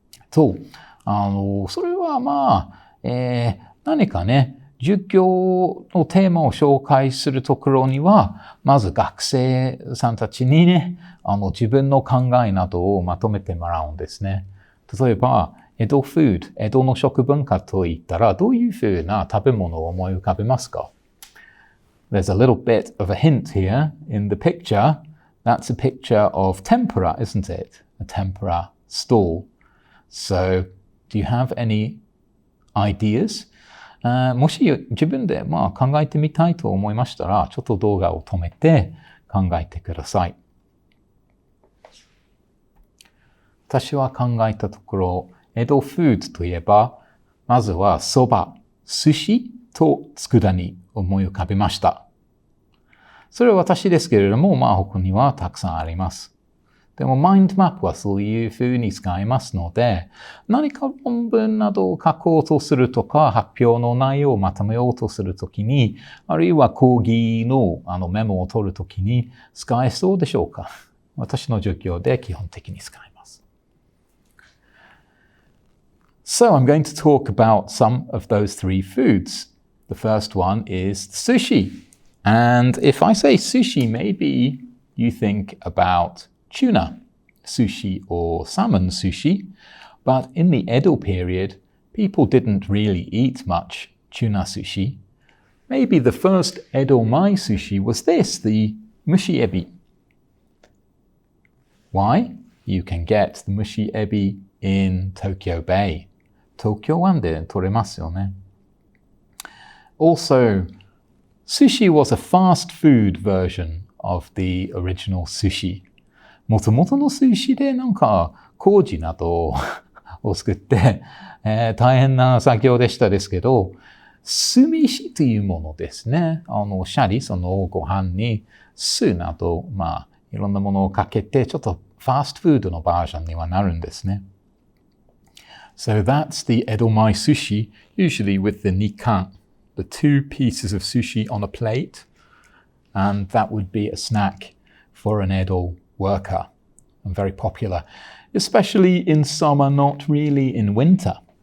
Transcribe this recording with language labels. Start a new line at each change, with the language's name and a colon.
Japanese: と、それは何かね、授業のテーマを紹介するところには、まず学生さんたちにね、自分の考えなどをまとめてもらうんですね。例えば、江戸フード、江戸の食文化といったら、どういうふうな食べ物を思い浮かべますか？
English: There's a little bit of a hint here in the picture. That's a picture of tempura, isn't it? A tempura stall. So, do you have any ideas?
Japanese: もし自分で考えてみたいと思いましたら、ちょっと動画を止めて考えてください。私は考えたところ、江戸フードといえば、まずはそば、寿司と佃煮を思い浮かべました。それは私ですけれども、他にはたくさんあります。でも、マインドマップはそういうふうに使いますので、何か論文などを書こうとするとか、発表の内容をまとめようとするときに、あるいは講義のメモを取るときに使えそうでしょうか？私の授業で基本的に使います。
English: So, I'm going to talk about some of those three foods. The first one is sushi. And if I say sushi, maybe you think about tuna sushi or salmon sushi. But in the Edo period, people didn't really eat much tuna sushi. Maybe the first Edomae sushi was this, the
Japanese: 蒸しエビ。
English: Why? You can get the
Japanese: 蒸しエビ
English: in Tokyo Bay.
Japanese: 東京湾で取れますよね。
English: Also, sushi was a fast food version of the original sushi.
Japanese: もともとの寿司でなんか麹などを作って、大変な作業でしたですけど、酢飯というものですね。シャリ、そのご飯に酢など、いろんなものをかけて、ちょっとファーストフードのバージョンにはなるんですね。
English: So that's the Edomae sushi, usually with the nikan, the two pieces of sushi on a plate, and that would be a snack for an Edo worker, and very popular, especially in summer, not really in winter.